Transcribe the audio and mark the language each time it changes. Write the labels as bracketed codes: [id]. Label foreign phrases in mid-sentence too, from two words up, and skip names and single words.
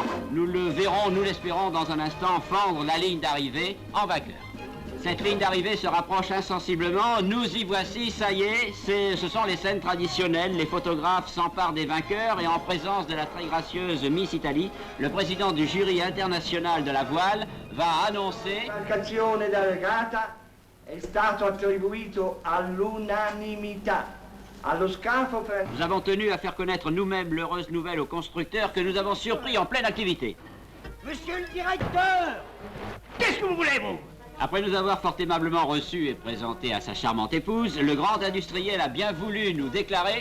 [fr] Nous le verrons, nous l'espérons dans un instant, fendre la ligne d'arrivée en vainqueur. Cette ligne d'arrivée se rapproche insensiblement, nous y voici, ça y est, ce sont les scènes traditionnelles, les photographes s'emparent des vainqueurs et en présence de la très gracieuse Miss Italie, le président du jury international de la voile va annoncer... [it] L'embarcazione della regata è stato attribuito all'unanimità. [fr] Nous avons tenu à faire connaître nous-mêmes l'heureuse nouvelle aux constructeurs que nous avons surpris en pleine activité. Monsieur le directeur, qu'est-ce que vous voulez, vous? Après nous avoir fort aimablement reçus et présentés à sa charmante épouse, le grand industriel a bien voulu nous déclarer...